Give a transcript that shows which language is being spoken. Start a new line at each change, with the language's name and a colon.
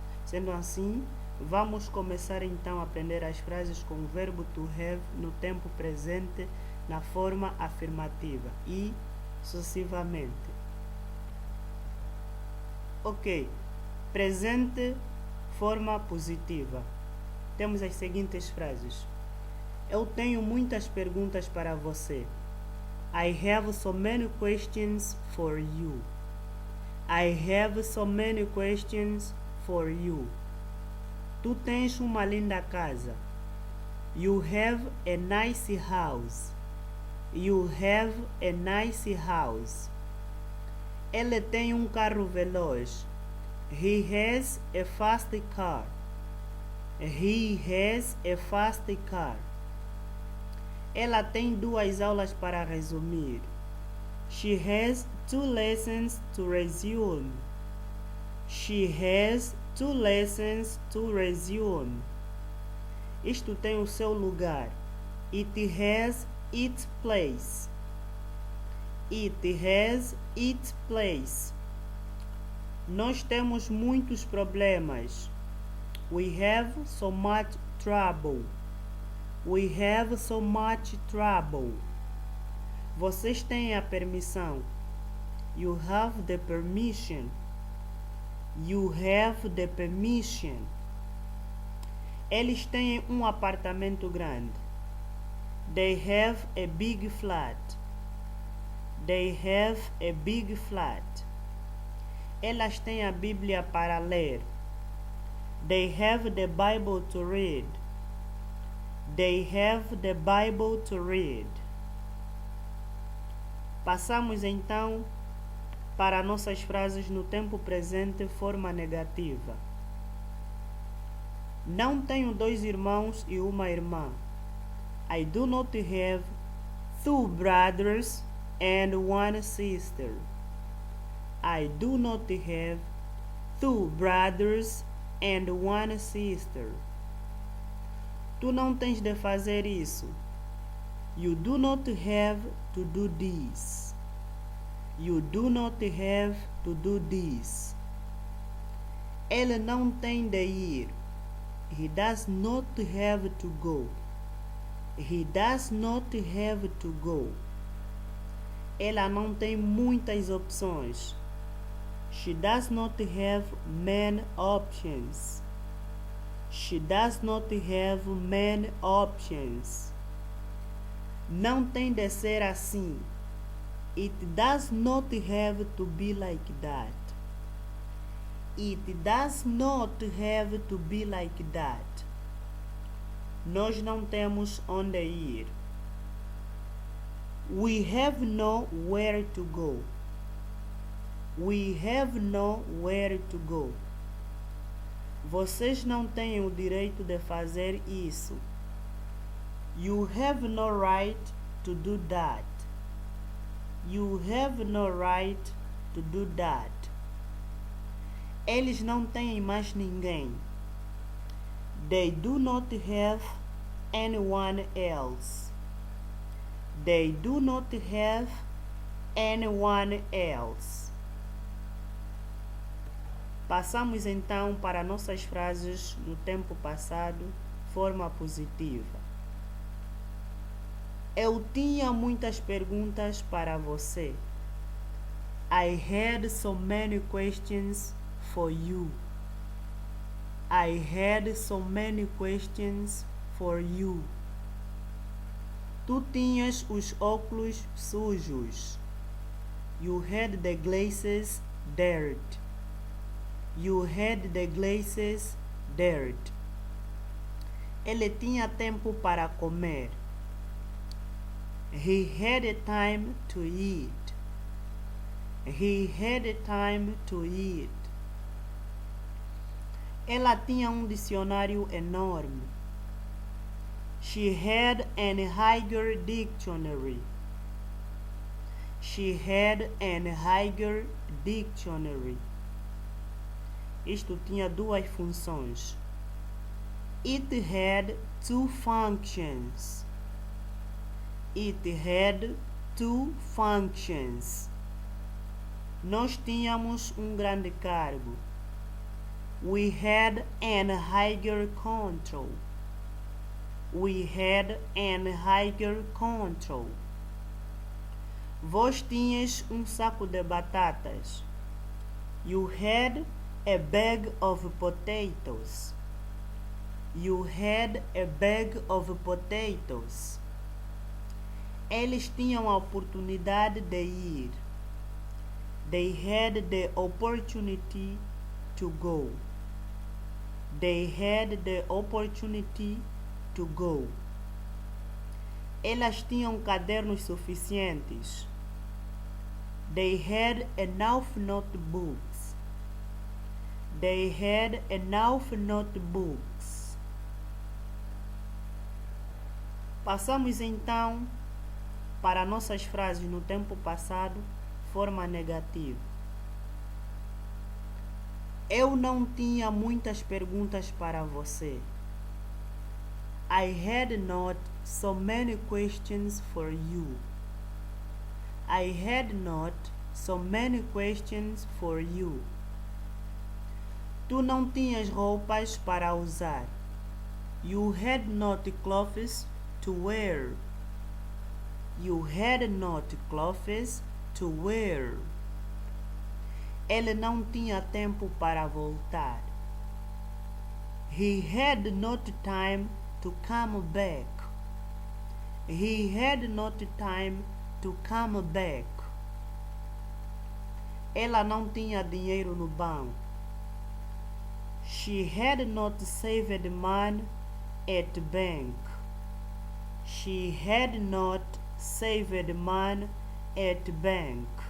Portuguese: Sendo assim, vamos começar então a aprender as frases com o verbo to have no tempo presente, na forma afirmativa e sucessivamente. Ok, presente, forma positiva. Temos as seguintes frases. Eu tenho muitas perguntas para você.
English: I have so many questions for you. I have so many questions for you.
Portuguese: Tu tens uma linda casa.
English: You have a nice house. You have a nice house.
Portuguese: Ele tem um carro veloz.
English: He has a fast car. He has a fast car.
Portuguese: Ela tem duas aulas para resumir.
English: She has 2 lessons to resume. She has 2 lessons to resume.
Portuguese: Isto tem o seu lugar.
English: It has its place. It has its place.
Portuguese: Nós temos muitos problemas.
English: We have so much trouble. We have so much trouble.
Portuguese: Vocês têm a permissão.
English: You have the permission. You have the permission.
Portuguese: Eles têm um apartamento grande.
English: They have a big flat. They have a big flat.
Portuguese: Elas têm a Bíblia para ler.
English: They have the Bible to read. They have the Bible to read.
Portuguese: Passamos então para nossas frases no tempo presente, forma negativa. Não tenho 2 irmãos e uma irmã.
English: I do not have 2 brothers and 1 sister. I do not have 2 brothers and 1 sister.
Portuguese: Tu não tens de fazer isso.
English: You do not have to do this. You do not have to do this.
Portuguese: Ele não tem de ir.
English: He does not have to go. He does not have to go.
Portuguese: Ela não tem muitas opções.
English: She does not have many options. She does not have many options.
Portuguese: Não tem de ser assim.
English: It does not have to be like that. It does not have to be like that.
Portuguese: Nós não temos onde ir.
English: We have nowhere to go. We have nowhere to go.
Portuguese: Vocês não têm o direito de fazer isso.
English: You have no right to do that. You have no right to do that.
Portuguese: Eles não têm mais ninguém.
English: They do not have anyone else. They do not have anyone else.
Portuguese: Passamos então para nossas frases no tempo passado, forma positiva. Eu tinha muitas perguntas para você.
English: I had so many questions for you. I had so many questions for you.
Portuguese: Tu tinhas os óculos sujos.
English: You had the glasses dirt. You had the glasses dirt.
Portuguese: Ele tinha tempo para comer.
English: He had time to eat. He had time to eat.
Portuguese: Ela tinha dicionário enorme.
English: She had an Higher dictionary. She had an Higher dictionary.
Portuguese: Isto tinha duas funções.
English: It had two functions. It had two functions.
Portuguese: Nós tínhamos grande cargo.
English: We had an higher control. We had an higher control.
Portuguese: Vós tinhas saco de batatas.
English: You had a bag of potatoes. You had a bag of potatoes.
Portuguese: Eles tinham a oportunidade de ir.
English: They had the opportunity to go. They had the opportunity to go.
Portuguese: Elas tinham cadernos suficientes.
English: They had enough notebooks. They had enough notebooks.
Portuguese: Passamos então para nossas frases no tempo passado, forma negativa. Eu não tinha muitas perguntas para você.
English: I had not so many questions for you. I had not so many questions for you.
Portuguese: Tu não tinhas roupas para usar.
English: You had not clothes to wear. You had not clothes to wear.
Portuguese: Ele não tinha tempo para voltar.
English: He had not time to come back. He had not time to come back.
Portuguese: Ela não tinha dinheiro no banco.
English: She had not saved money at bank. She had not saved money at bank.